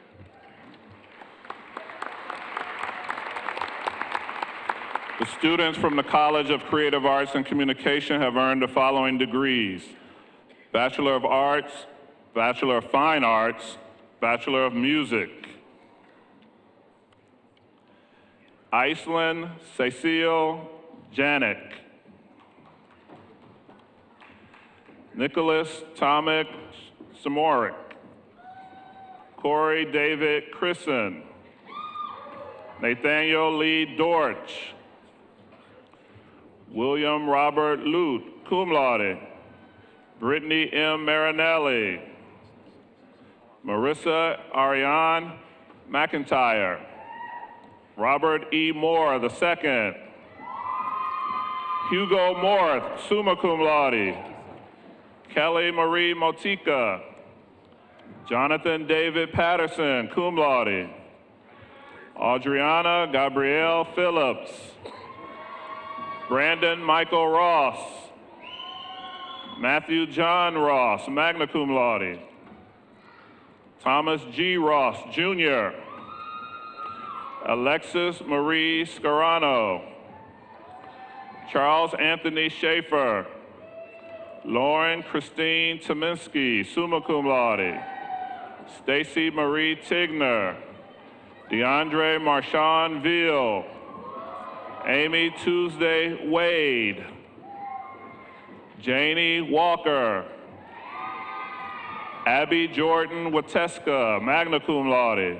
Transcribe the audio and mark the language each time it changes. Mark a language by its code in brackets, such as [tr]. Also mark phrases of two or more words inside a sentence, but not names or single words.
[en] The students from the College of Creative Arts and Communication have earned the following degrees: Bachelor of Arts, Bachelor of Fine Arts, Bachelor of Music. Iceland Cecile Janik. Nicholas Tomic Samorik. Corey David Christen. Nathaniel Lee Dortch. William Robert Lute, [la] cum laude. [en] Brittany M. Marinelli. Marissa Ariane McIntyre. Robert E. Moore II. Hugo Morth, [la] summa cum laude. [en] Kelly Marie Motika. Jonathan David Patterson, [la] cum laude. [en] Adriana Gabrielle Phillips. Brandon Michael Ross. Matthew John Ross, [la] magna cum laude. [en] Thomas G. Ross, Jr. Alexis Marie Scarano. Charles Anthony Schaefer. Lauren Christine Tominski, [la] summa cum laude. [en] Stacy Marie Tigner. DeAndre Marshawn Veal. Amy Tuesday Wade. Janie Walker. Abby Jordan Wateska, [la] magna cum laude.